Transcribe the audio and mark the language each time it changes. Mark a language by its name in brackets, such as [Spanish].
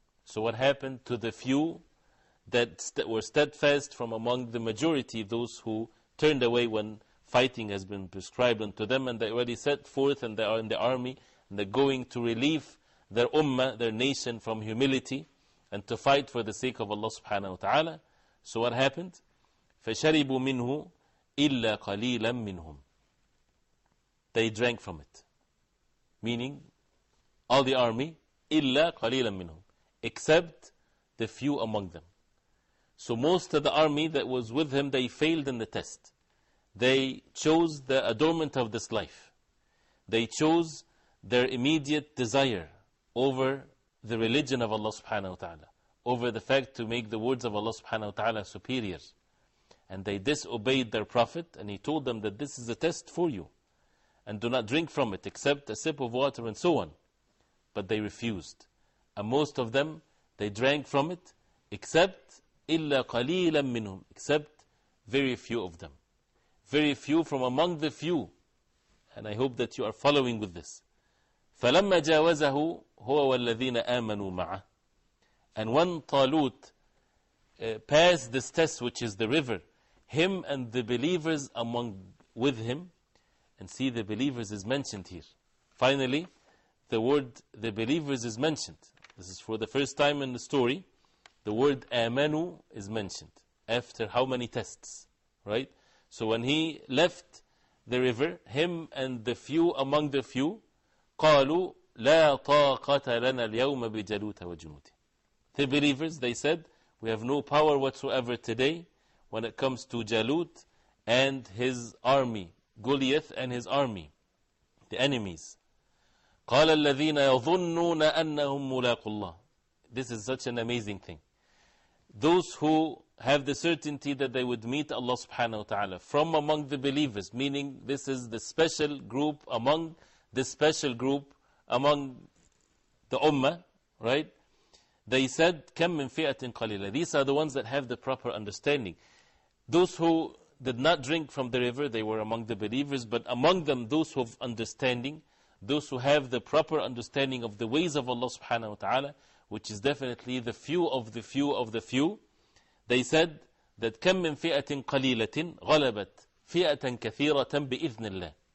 [English] So what happened to the few that were steadfast from among the majority, those who turned away when fighting has been prescribed unto them, and they already set forth and they are in the army, and they're going to relieve their ummah, their nation, from humility and to fight for the sake of Allah subhanahu wa ta'ala. So what happened? [Arabic] فَشَرِبُوا مِنْهُ إِلَّا قَلِيلًا مِنْهُمْ, [English] they drank from it. Meaning, all the army, [Arabic] إِلَّا قَلِيلًا مِنْهُمْ, [English] except the few among them. So most of the army that was with him, they failed in the test. They chose the adornment of this life. They chose their immediate desire over the religion of Allah subhanahu wa ta'ala, over the fact to make the words of Allah subhanahu wa ta'ala superior. And they disobeyed their Prophet, and he told them that this is a test for you, and do not drink from it except a sip of water and so on. But they refused. And most of them, they drank from it, except [Arabic] إِلَّا قَلِيلًا مِّنْهُمْ, [English] except very few of them. Very few from among the few. And I hope that you are following with this. [Arabic] فَلَمَّا جَاوَزَهُ هُوَ وَالَّذِينَ آمَنُوا مَعَهُ, [English] and when Talut pass this test, which is the river, him and the believers with him, and see the believers is mentioned here. Finally, the word the believers is mentioned. This is for the first time in the story. The word amanu is mentioned after how many tests, right? So when he left the river, him and the few among the few, [Arabic] قالوا لا طاقة لنا اليوم بجالوت وجنوده. [English] The believers, they said, we have no power whatsoever today when it comes to Jalut and his army, Goliath and his army, the enemies. [Arabic] قال الذين يظنون أنهم ملاقو الله. [English] This is such an amazing thing. Those who have the certainty that they would meet Allah subhanahu wa ta'ala from among the believers, meaning this is the special group among the special group among the ummah, right? They said, [Arabic] كم من فئة قليلة. [English] These are the ones that have the proper understanding. Those who did not drink from the river, they were among the believers, but among them, those who have understanding, those who have the proper understanding of the ways of Allah subhanahu wa ta'ala, which is definitely the few of the few of the few, they said that [Arabic] كم من فئة قليلة غلبت فئة كثيرة بإذن الله.